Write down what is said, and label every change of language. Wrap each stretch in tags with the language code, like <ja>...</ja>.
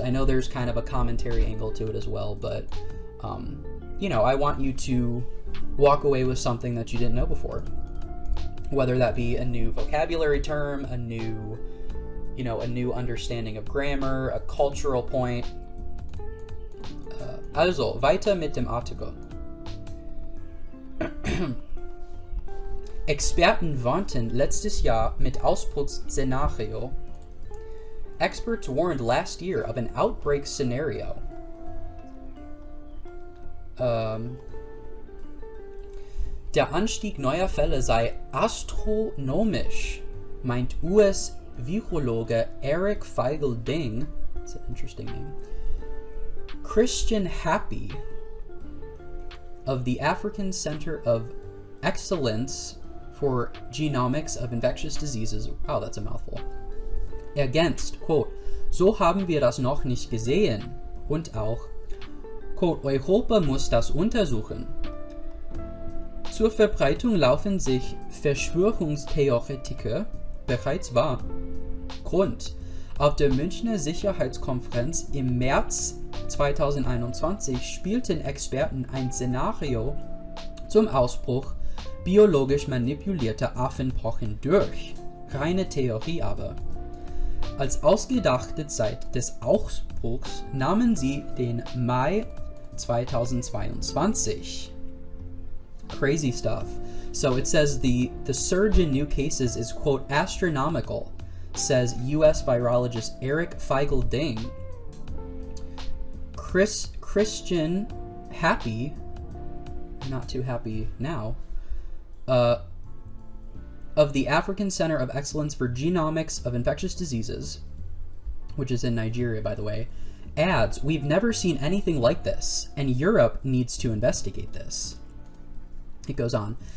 <en>I know there's kind of a commentary angle to it as well, but you know, I want you to walk away with something that you didn't know before, whether that be a new vocabulary term, a new understanding of grammar, a cultural point.</en> <de>Also, weiter mit dem Artikel. Experten warnten letztes Jahr mit Ausbruchsszenario.</de> <en>Experts warned last year of an outbreak scenario.</en> <de>Der Anstieg neuer Fälle sei astronomisch, meint US-Virologe Eric Feigl-Ding.</de> <en>That's an interesting name. Christian Happy of the African Center of Excellence for Genomics of Infectious Diseases. Wow, that's a mouthful.</en> <de>Ergänzt,</de> <en>quote,</en> <de>so haben wir das noch nicht gesehen. Und auch,</de> <en>quote,</en> <de>Europa muss das untersuchen. Zur Verbreitung laufen sich Verschwörungstheoretiker bereits wahr. Grund: Auf der Münchner Sicherheitskonferenz im März 2021 spielten Experten ein Szenario zum Ausbruch biologisch manipulierter Affenpocken durch. Reine Theorie aber. Als ausgedachte Zeit des Ausbruchs nahmen sie den Mai 2022.</de> <en>Crazy stuff. So it says the surge in new cases is, quote, astronomical, says U.S. virologist Eric Feigl-Ding. Christian Happy, not too happy now, of the African Center of Excellence for Genomics of Infectious Diseases, which is in Nigeria, by the way, adds, we've never seen anything like this, and Europe needs to investigate this. It goes on.</en>